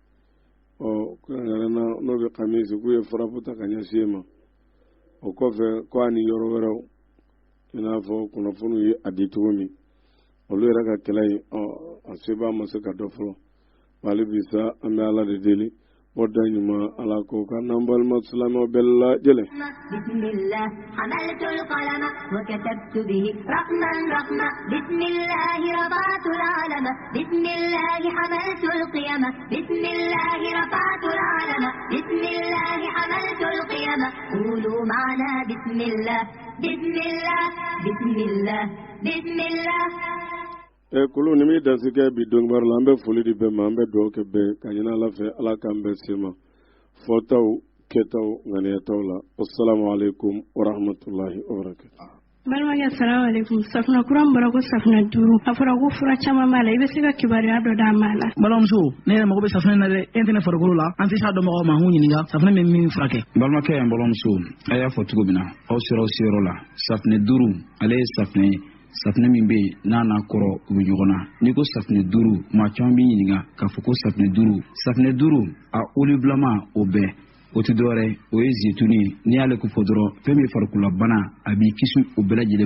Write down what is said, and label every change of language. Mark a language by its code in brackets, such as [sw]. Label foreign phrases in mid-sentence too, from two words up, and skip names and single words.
[bm] n'o bɛ Kamisi k'u ye farapu ta ka ɲɛsin ma o kɔfɛ ko a ni yɔrɔ wɛrɛw i n'a fɔ kunnafoniw ye a di cogo min olu yɛrɛ ka kɛlɛ in a seba ma se ka dɔ fɔlɔ wali bi sa an bɛ ala de deli o da ɲuman ala ko ka n'an balima silamɛw bɛɛ lajɛlen [ar] بسم الله حملت القلم وكتبت به رحمن رحمة بسم الله رفعت العلم بسم الله حملت القيامة بسم الله رفعت العلم بسم الله حملت القيامة قولوا معنا بسم الله بسم الله بسم الله بسم الله bismillah bismillah [bm] kulu ni mi dansi kɛ bi dɔnkibaru la an bɛ foli di bɛɛ ma an bɛ dugawu kɛ bɛɛ ka ɲini ala fɛ ala k'an bɛɛ se ma fɔtaw kɛtaw ŋaniyataw la [ar] السلام عليكم ورحمة الله وبركاته [bm] balimakɛ [ar] سلام عليكم [bm] safunɛ kura min bɔra ko safunɛ 5 a fɔra ko fura caman b'a la i bɛ se ka kibaruya dɔ d'a ma la balimamuso ne yɛrɛ mago bɛ safunɛ na dɛ e tɛ ne farikolo la an tɛ se a dɔnbagaw ma an k'u ɲininka safunɛ bɛ min furakɛ balimakɛ yan balimamuso a y'a fɔ cogo min na aw sera aw seyɔrɔ la safunɛ 5 ale ye safunɛ ye safunɛ min bɛ yen n'a n'a kɔrɔ u bɛ ɲɔgɔn na n'i ko safunɛ 5 maa caman b'i ɲininka k'a fɔ ko safunɛ 5 a olibulama o bɛɛ o tɛ dɔwɛrɛ o ye zituni ye n'i y'ale ko fɔ dɔrɔn fɛn min ye farikololabana a b'i kisi o bɛɛ lajɛlen